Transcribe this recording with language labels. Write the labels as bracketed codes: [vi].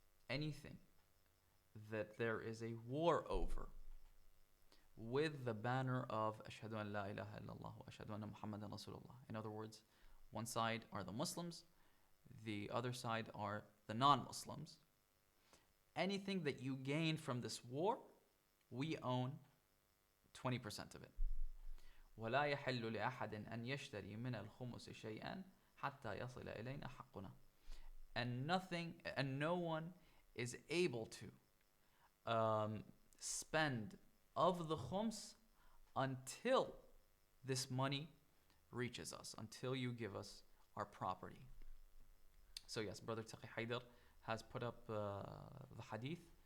[en] Anything that there is a war over with the banner of [ar] أشهد أن لا إله إلا الله وأشهد أن محمدا رسول الله. [en] In other words, one side are the Muslims, the other side are the non-Muslims. Anything that you gain from this war, we own 20% of it. [ar] ولا يحل لأحد أن يشتري من الخمس شيئا حتى يصل إلينا حقنا. [en] And no one is able to spend of the khums until this money reaches us, until you give us our property. So yes, Brother Taqi Haidar has put up the hadith.